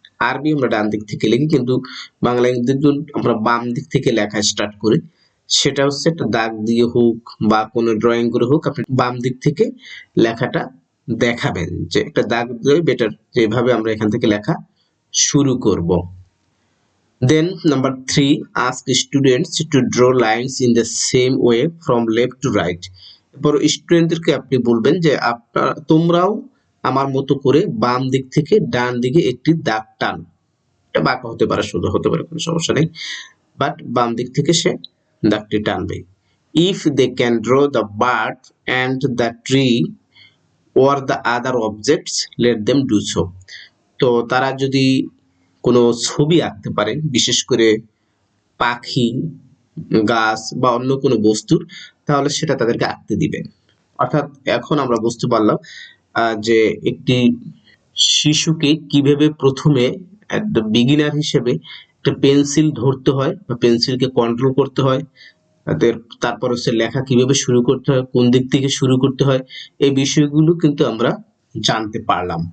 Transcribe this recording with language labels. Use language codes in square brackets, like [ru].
[bn] আরবি আমরা ডান দিক থেকে লিখি, কিন্তু বাংলা ইংরেজি আমরা বাম দিক থেকে লেখা স্টার্ট করি। সেটা হচ্ছে একটা দাগ দিয়ে হোক বা কোনো ড্রয়িং করে হোক, আপনি বাম দিক থেকে লেখাটা দেখাবেন, যে একটা দাগ দিয়ে বেটার, যেভাবে আমরা এখান থেকে লেখা শুরু করব। [en] Then number 3, ask students to draw lines in the same way from left to right. [bn] এরপর স্টুডেন্টদেরকে আপনি বলবেন যে তোমরাও আমার মতো করে বাম দিক থেকে ডান দিকে একটি দাগ টান। এটা বাঁকা হতে পারে, সোজা হতে পারে, কোনো সমস্যা নেই, বাট বাম দিক থেকে সে দাগটি টানবে। [en] If they can draw the bird and the tree or the other objects, let them do so. [bn] তো তারা যদি কোনো ছবি আঁকতে পারে, বিশেষ করে পাখি, গাছ বা অন্য কোনো বস্তুর, তাহলে সেটা তাদেরকে আঁকতে দিবেন। অর্থাৎ এখন আমরা বুঝতে পারলাম যে একটি শিশুকে কিভাবে প্রথমে একটা বিগিনার হিসেবে একটা পেন্সিল ধরতে হয় বা পেন্সিলকে কন্ট্রোল করতে হয়, তারপর হচ্ছে লেখা কিভাবে শুরু করতে হয়, কোন দিক থেকে শুরু করতে হয়, এই বিষয়গুলো কিন্তু আমরা জানতে পারলাম।